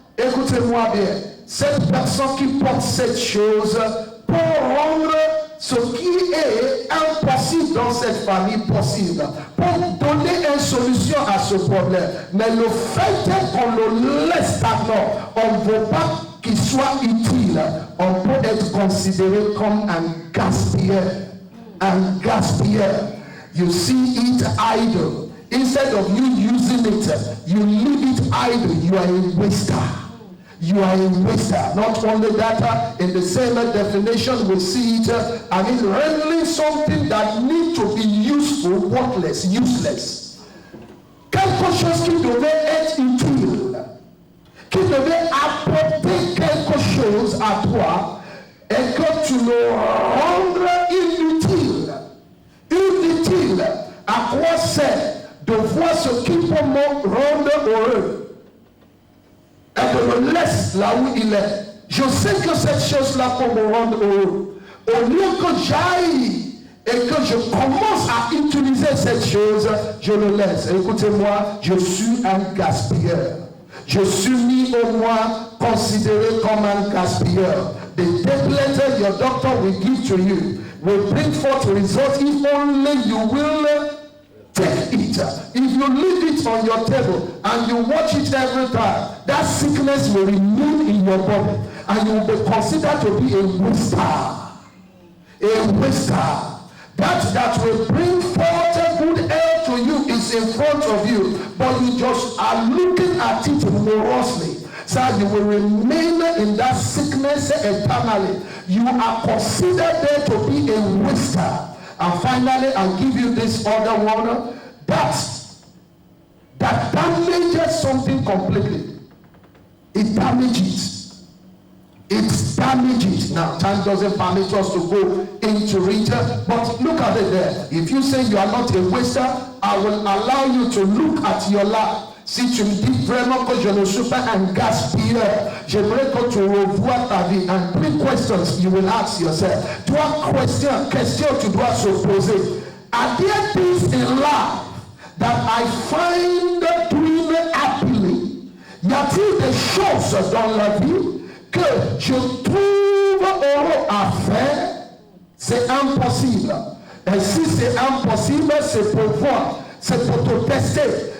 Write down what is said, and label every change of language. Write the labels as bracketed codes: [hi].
[fr] Écoutez-moi bien, cette personne qui porte cette chose pour rendre ce qui est impossible dans cette famille possible, pour donner une solution à ce problème. Mais le fait qu'on le laisse stagnant, on ne veut pas qu'il soit utile. On peut être considéré comme un gaspilleur. Un gaspilleur. [en] You see it idle. Instead of you using it, you leave it idle. You are a waster. You are a waster. Not only that, in the same definition, we see it, rendering something that needs to be useful, worthless, useless. [fr] Quelque chose qui devait être utile, qui devait apporter quelque chose à toi, et que tu le rendes inutile. Inutile. À quoi sert de voir ce qui peut me rendre heureux? Et de me laisser là où il est. Je sais que cette chose-là peut me rendre heureux. Au lieu que j'aille et que je commence à utiliser cette chose, je le laisse. Écoutez-moi, je suis un gaspilleur. Je suis mis au moins considéré comme un gaspilleur. [en] The tablet your doctor will give to you will bring forth results if only you will take it. If you leave it on your table and you watch it every time, that sickness will remain in your body and you will be considered to be a waster. A waster. That will bring forth a good health to you is in front of you, but you just are looking at it morosely. So you will remain in that sickness eternally. You are considered there to be a waster. And finally, I'll give you this other one that damages something completely. It damages. It damages. Now, time doesn't permit us to go into it, but look at it there. If you say you are not a waster, I will allow you to look at your life. [fr] Si tu me dis vraiment que je ne suis pas un gaspilleur, j'aimerais que tu revoies ta vie. [en] And 3 questions you will ask yourself. [fr] 3 questions tu dois se poser. [en] Are there things in life that I find doing happily? [fr] Y a-t-il des choses dans la vie que je trouve heureux à faire? C'est impossible. Et si c'est impossible, c'est pour voir. C'est pour te tester.